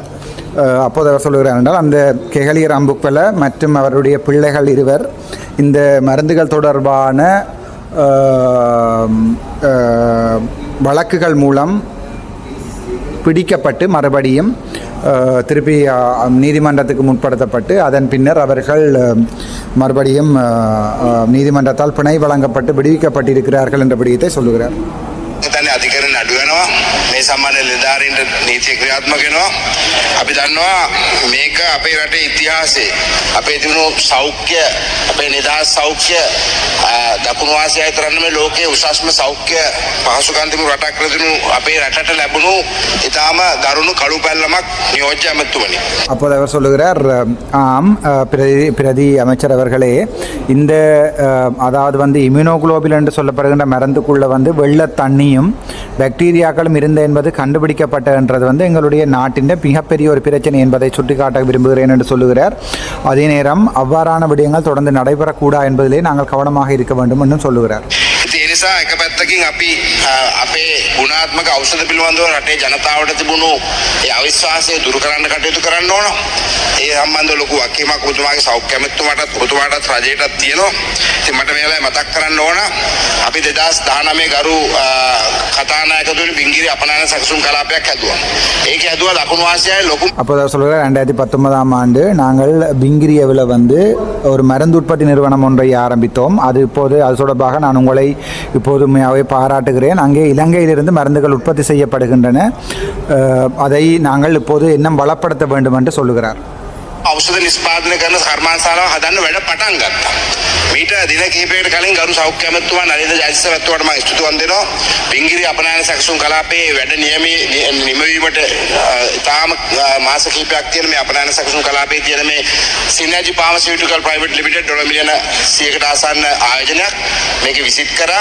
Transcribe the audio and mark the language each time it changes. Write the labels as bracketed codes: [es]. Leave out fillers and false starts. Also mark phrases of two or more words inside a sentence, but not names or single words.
[ta] அப்போது அவர் சொல்கிறார் என்றால் அந்த கெஹலிய ரம்புக்கல மற்றும் அவருடைய பிள்ளைகள் 2 இந்த மருந்துகள் தொடர்பான வழக்குகள் மூலம் பிடிக்கப்பட்டு மறுபடியும் திருப்பி நீதிமன்றத்துக்கு முற்படுத்தப்பட்டு அதன் பின்னர் அவர்கள் மறுபடியும் நீதிமன்றத்தால் பிணை வழங்கப்பட்டு விடுவிக்கப்பட்டிருக்கிறார்கள் என்ற விடயத்தை சொல்லுகிறார். [si] අධිකරණ අඩු වෙනවා, මේ සම්බන්ධ නිලධාරීන්ට නීතිය ක්‍රියාත්මක වෙනවා. අපි දන්නවා මේක අපේ රටේ ඉතිහාසයේ අපේ තිබුණු සෞඛ්‍ය, අපේ නිදහස් සෞඛ්‍ය දකුණු ආසියාවේ තරන්න මේ ලෝකයේ උසස්ම සෞඛ්‍ය පහසුකම් තිබුණු රටක් ලැබුණු අපේ රටට ලැබුණු ඊටාම දරුණු කළු පැල්ලමක් නියෝජ්‍ය අමාත්‍යවනි. [ta] அப்போது அவர் சொல்லுகிறார், ஆம் பிரதி அமைச்சர் அவர்களே, இந்த அதாவது இம்யூனோகுளோபின் என்று சொல்லப்படுகின்ற மருந்துக்குள்ள வெள்ள தண்ணியும் பாக்டீரியாக்களும் இருந்த என்பது கண்டுபிடிக்கப்பட்டது எங்களுடைய நாட்டின் மிகப்பெரிய ஒரு பிரச்சனை என்பதை சுட்டிக்காட்ட விரும்புகிறேன் என்று சொல்லுகிறார். அதே நேரம் அவ்வாறான விடயங்கள் தொடர்ந்து நடைபெறக்கூடாது என்பதிலே நாங்கள் கவனமாக இருக்க வேண்டும் என்று சொல்லுகிறார். [si] නිසා එක පැත්තකින් අපි අපේ ගුණාත්මක ඖෂධ පිළිබඳව රටේ ජනතාවට තිබුණු ඒ අවිශ්වාසය දුරු කරන්න කටයුතු කරන්න ඕන. ඒ සම්බන්ධව ලොකු වගකීමක් ඔබතුමාගේ සෞඛ්‍ය අමාත්‍යතුමාටත් ඔබතුමාටත් රජයටත් තියෙනවා. ඉතින් මට මේ වෙලාවේ මතක් කරන්න ඕන අපි 2019 ගරු කතානායකතුමනි බිංගිරි අපනයන සැකසුම් කලාපයක් හැදුවා. ඒක හැදුවා ලකුණු ආසියාවේ ලොකු [ta] அப்போ சொல்கிறார் 2019ஆம் ஆண்டு நாங்கள் பிங்கிரியவில் வந்து ஒரு மருந்து உற்பத்தி நிறுவனம் ஒன்றை ஆரம்பித்தோம். அது இப்போது அது தொடர்பாக நான் உங்களை இப்போதுமையாகவே பாராட்டுகிறேன். அங்கே இலங்கையிலிருந்து மருந்துகள் உற்பத்தி செய்யப்படுகின்றன. அதை நாங்கள் இப்போது இன்னும் வளப்படுத்த வேண்டும் என்று சொல்லுகிறார். [si] ඖෂධ නිෂ්පාදනය කරන කර්මාන්තශාලාව හදන්න වැඩ පටන් ගත්තා. මීට දින කිහිපයකට කලින් ගරු සෞඛ්‍ය අමාත්‍යතුමා නලින්ද ජයතිස්සවත්තුමාට මම ස්තුතිවන්ත වෙනවා. බිංගිරි අපනයන සැකසුම් කලාපයේ වැඩ නියමවීමට තාම මාස කිහිපයක් තියෙන මේ අපනයන සැකසුම් කලාපයේ තියෙන මේ සිනර්ජි ෆාමසිටිකල් ප්‍රයිවට් ලිමිටඩ් ඩොලර් මිලියන 100කට ආසන්න ආයෝජනයක් මේක විසිට් කරා.